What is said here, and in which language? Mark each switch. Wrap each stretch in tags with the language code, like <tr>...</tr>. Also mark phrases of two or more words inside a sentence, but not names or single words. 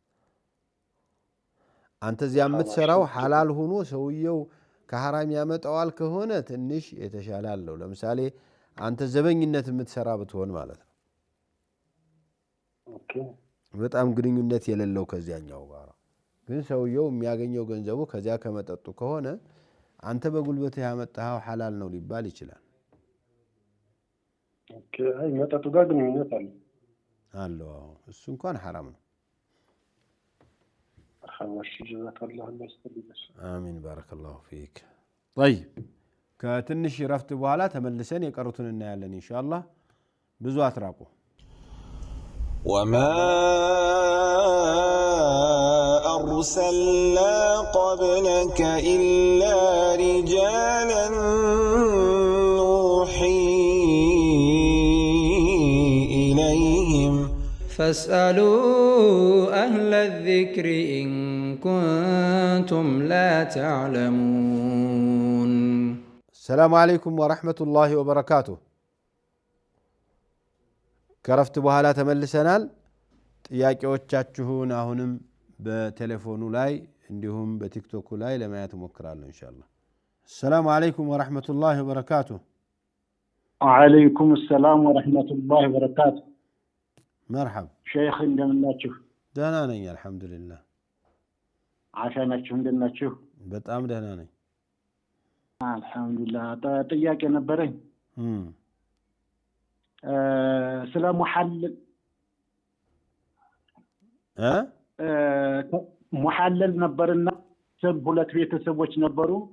<am>አንተ እዚያ የምትሰራው ሐላል ሆኖ ሰውየው ከሐራም ያመጣዋል ከሆነ ትንሽ የተሻለ አለው። ለምሳሌ አንተ ዘበኝነት የምትሰራ ብትሆን ማለት ነው፣ በጣም ግንኙነት የሌለው ከዚያኛው ጋር ግን ሰውየው የሚያገኘው ገንዘቡ ከዚያ ከመጠጡ ከሆነ አንተ በጉልበትህ ያመጣኸው ሐላል ነው ሊባል ይችላል። አይ መጠጡ ጋር ግንኙነት አለው። እሱ እንኳን ሐራም ነው።</am> <ar>آمين بارك الله فيك።</ar> <am>ጠይብ ከትንሽ ረፍት በኋላ ተመልሰን የቀሩትን እናያለን</am> <ar>إن شاء الله።</ar> <am>ብዙ አትራቁ።</am> <ar>وما أرسلنا قبلك إلا رجالا نوحي إليهم فاسألوا أهل الذكر إن كنتم لا تعلمون. السلام عليكم ورحمة الله وبركاته.</ar> <am>ከረፍት በኋላ ተመልሰናል። ጥያቄዎቻችሁን አሁንም በቴሌፎኑ ላይ እንዲሁም በቲክቶክ ላይ ለማየት ሞክራለሁ</am> <ar>إن شاء الله። السلام عليكم ورحمة الله وبركاته. وعليكم السلام ورحمة الله وبركاته. مرحب</ar> <am>شيخ እንደምናችሁ? ደህና ነኝ አልহামዱሊላህ። አሻናችሁ እንደምናችሁ? በጣም ደህና ነኝ አልহামዱሊላህ። ጥያቄ ነበረኝ ስለ ሙሐለል ሙሐለል ነበርና ሁለት ቤተሰቦች ነበሩ</am>